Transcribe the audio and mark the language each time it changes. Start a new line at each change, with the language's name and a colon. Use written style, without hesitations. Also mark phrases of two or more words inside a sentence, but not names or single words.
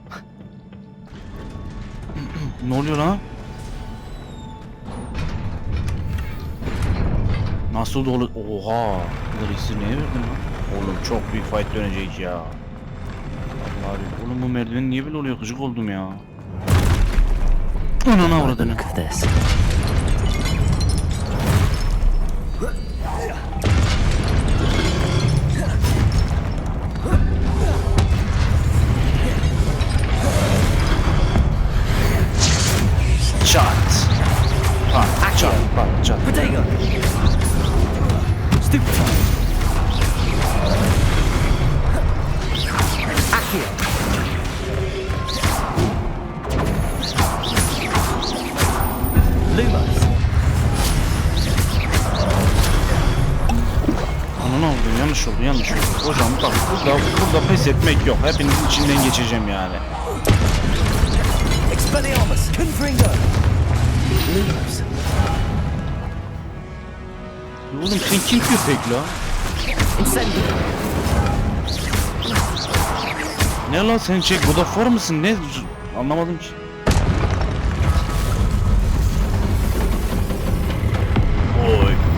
Turkish: Ne oluyor lan? Nasıl dolu? Oha! Bu iksiri neye verdin lan? Oğlum çok büyük fight dönecek ya. Vallahi oğlum bu merdiven niye böyle oluyor? Gıcık oldum ya. Anana avradını.
English: Look at this.
Turkish: Çat. Pat, çat, pat, çat. Potato. Stupid. Accio. Lumos. Anana oldu, yanlış oldu, yanlış oldu. Hocam bak burada pes etmek yok. Hepinizin içinden geçeceğim yani. Expelliarmus. Confringo. Lumos. Oğlum sen kim köpek la? Incendio. Ne lan sen çek, bu da for mısın, ne? Anlamadım ki. Oy.